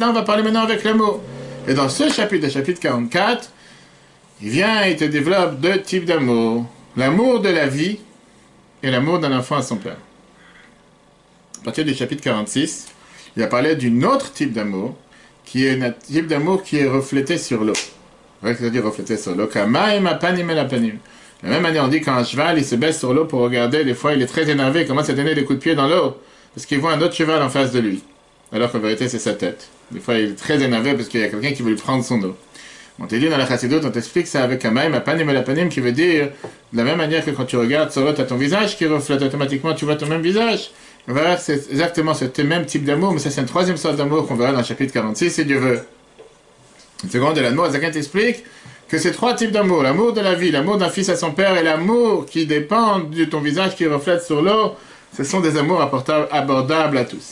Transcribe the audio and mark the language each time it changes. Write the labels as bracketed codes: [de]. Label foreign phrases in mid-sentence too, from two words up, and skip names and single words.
[fr] Là, on va parler maintenant avec l'amour. Et dans ce chapitre, le chapitre 44, il vient et te développe deux types d'amour. L'amour de la vie et l'amour d'un enfant à son père. À partir du chapitre 46, il a parlé d'un autre type d'amour, qui est un type d'amour qui est reflété sur l'eau. C'est-à-dire reflété sur l'eau. [he] כמים הפנים לפנים. [fr] De la même manière, on dit qu'un cheval, il se baisse sur l'eau pour regarder, des fois il est très énervé, il commence à donner des coups de pied dans l'eau, parce qu'il voit un autre cheval en face de lui. Alors qu'en vérité, c'est sa tête. Des fois, il est très énervé parce qu'il y a quelqu'un qui veut lui prendre son eau. On te dit dans la Chassidut, on t'explique ça avec [he] כמים הפנים לפנים, [fr] qui veut dire, de la même manière que quand tu regardes sur l'eau, tu as ton visage qui reflète automatiquement, tu vois ton même visage. On verra que c'est exactement ce même type d'amour, mais ça c'est une troisième sorte d'amour qu'on verra dans le chapitre 46, si Dieu veut. Une seconde de l'amour, Zakin t'explique que ces trois types d'amour, l'amour de la vie, l'amour d'un fils à son père et l'amour qui dépend de ton visage qui reflète sur l'eau, ce sont des amours abordables à tous.